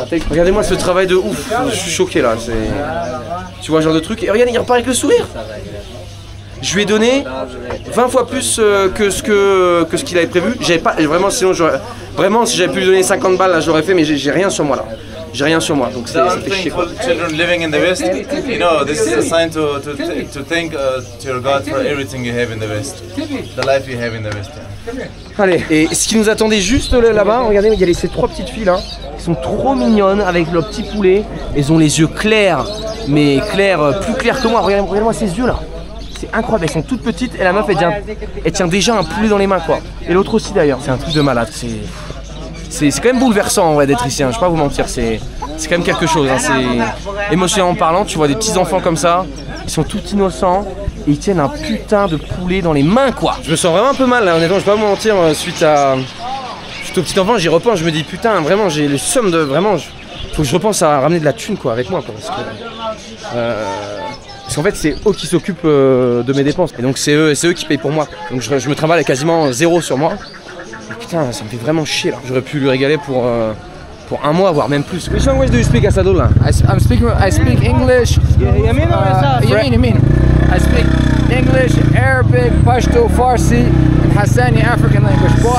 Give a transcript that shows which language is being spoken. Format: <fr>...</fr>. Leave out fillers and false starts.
<fr>Regardez-moi ce travail de ouf. Je suis choqué là. Tu vois, ce genre de truc. Et regarde, il repart avec le sourire. Je lui ai donné 20 fois plus que ce qu'il avait prévu. J'avais pas vraiment, sinon vraiment si j'avais pu lui donner 50 balles là je l'aurais fait, mais j'ai rien sur moi là. J'ai rien sur moi, donc ça fait chier quoi.</fr> <en>Children living in the West, you know, this is a sign to thank to your God for everything you have in the West, the life you have in the West. Yeah.</en> <fr>Allez, et ce qui nous attendait juste là-bas, regardez, il y a ces 3 petites filles là, qui sont trop mignonnes avec leur petit poulet. Elles ont les yeux clairs, mais clairs, plus clairs que moi. Regardez-moi ces yeux là. C'est incroyable, elles sont toutes petites et la meuf elle tient déjà un poulet dans les mains quoi. Et l'autre aussi d'ailleurs, c'est un truc de malade. C'est quand même bouleversant en vrai d'être ici, hein. Je vais pas vous mentir, c'est quand même quelque chose, hein. C'est émotionnellement parlant, tu vois des petits enfants comme ça, ils sont tout innocents et ils tiennent un putain de poulet dans les mains quoi. Je me sens vraiment un peu mal là, honnêtement, je vais pas vous mentir, suite au petit enfant, j'y repense, je me dis putain vraiment j'ai le somme de vraiment, faut que je repense à ramener de la thune quoi avec moi quoi, parce qu'en fait c'est eux qui s'occupent de mes dépenses et donc c'est eux qui payent pour moi, donc je me travaille quasiment 0 sur moi. Et putain ça me fait vraiment chier là, j'aurais pu lui régaler pour un mois voire même plus.</fr> <en>Which language do you speak Asadullah? I speak English. Yamin. I speak English, Arabic, Pashto, Farsi, and Hassani African language.</en>